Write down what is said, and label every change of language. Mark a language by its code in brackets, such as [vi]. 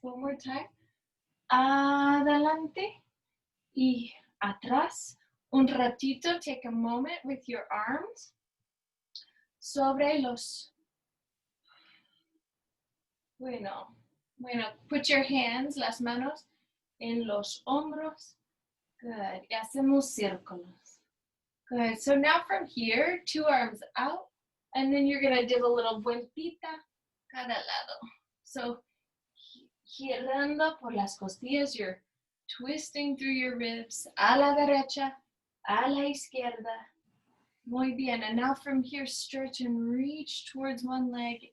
[en] One more time. [es] Adelante y atrás. Un ratito, [en] take a moment with your arms [es] sobre los. Bueno, [en] put your hands, [es] las manos en los hombros. Good. Y hacemos círculos. Good. [en] So now from here, 2 arms out. And then you're going to do a little [es] vueltita cada lado. [en] So [es] girando por las costillas, [en] you're twisting through your ribs. [es] A la derecha, a la izquierda. Muy bien. [en] And now from here, stretch and reach towards one leg.